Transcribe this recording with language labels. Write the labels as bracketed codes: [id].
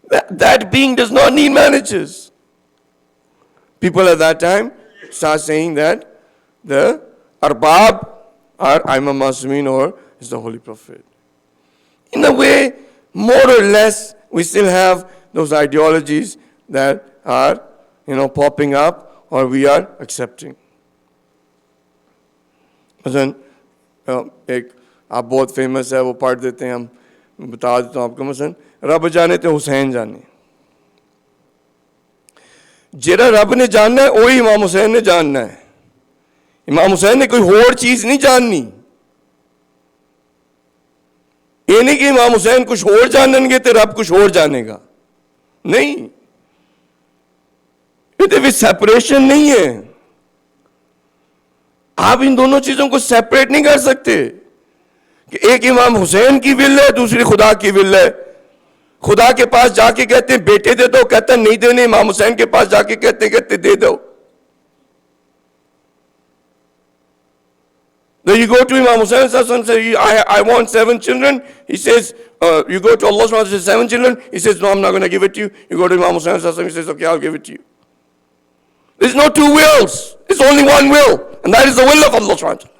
[en] That being does not need managers. People at that time start saying that the Arbab are Imam Masumin or is the Holy Prophet. In a way, more or less, we still have those ideologies that are, popping up or we are accepting. [hi] मसलन एक आप बहुत famous है, वो पढ़ देते हैं, हम बता देता हूँ आपको, मसलन रब जाने तो हुसैन जाने, जेरा रब ने जानना है वही इमाम हुसैन ने जानना है। इमाम हुसैन ने कोई और चीज नहीं जाननी। ये नहीं कि इमाम हुसैन कुछ और जानेंगे तो रब कुछ और जानेगा, नहीं, ये सेपरेशन नहीं है। आप इन दोनों चीजों को सेपरेट नहीं कर सकते कि एक इमाम हुसैन की विल है, दूसरी खुदा की विल है। खुदा के पास जाके कहते हैं बेटे दे दो, कहता है नहीं देने। इमाम हुसैन के पास जाके कहते दे दो। [en] Then you go to Imam Hussain and say, I want 7 children. He says, you go to Allah and say 7 children. He says, no, I'm not going to give it to you. You go to Imam Hussain and he says, okay, I'll give it to you. There's no 2 wills. It's only one will. And that is the will of Allah.